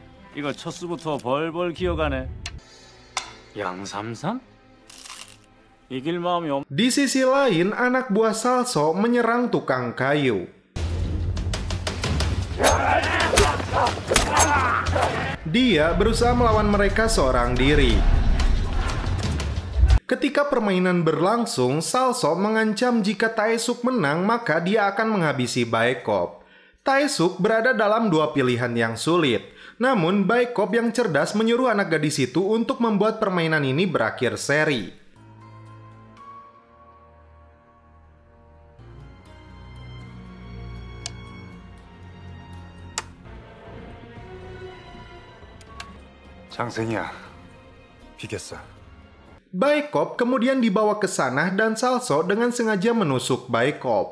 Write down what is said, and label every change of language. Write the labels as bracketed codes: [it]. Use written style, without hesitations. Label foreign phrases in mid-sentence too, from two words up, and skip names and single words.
[ko] 이거 첫 수부터 벌벌 기어가네. 양삼삼? 이길 마음이 없... [id] Di sisi lain, anak buah Salso menyerang tukang kayu. Dia berusaha melawan mereka seorang diri. Ketika permainan berlangsung, Salso mengancam jika Taesuk menang, maka dia akan menghabisi Baekop. Taesuk berada dalam dua pilihan yang sulit. Namun, Baekop yang cerdas menyuruh anak gadis itu untuk membuat permainan ini berakhir seri. [ko] 장생이야, 비겼어. [id] Baekop kemudian dibawa ke sana dan Salso dengan sengaja menusuk Baekop.